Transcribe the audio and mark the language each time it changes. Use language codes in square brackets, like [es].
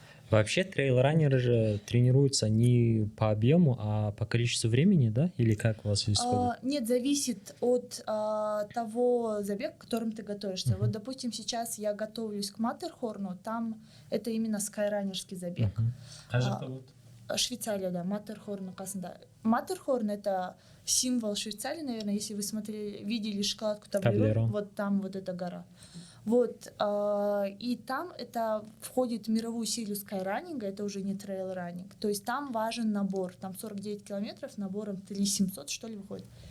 [ru] Вообще трейл-раннеры же тренируются не по объему, а по количеству времени, да? Или как у вас исходит? Нет, зависит от того забега, к которым ты готовишься. Вот, допустим, сейчас я готовлюсь к Маттерхорну, там это именно скайранерский забег. [kk] Қай жақта болады? Швейцария, Маттерхорн қасында. [ru] Маттерхорн — это символ Швейцарии, наверное, если вы видели шоколадку Таблерон, вот там вот эта гора. Вот, и там это входит в мировую серию скайраннинга, это уже не трейл-раннинг. То есть там важен набор, там 49 километров, набором 3700, что ли, выходит.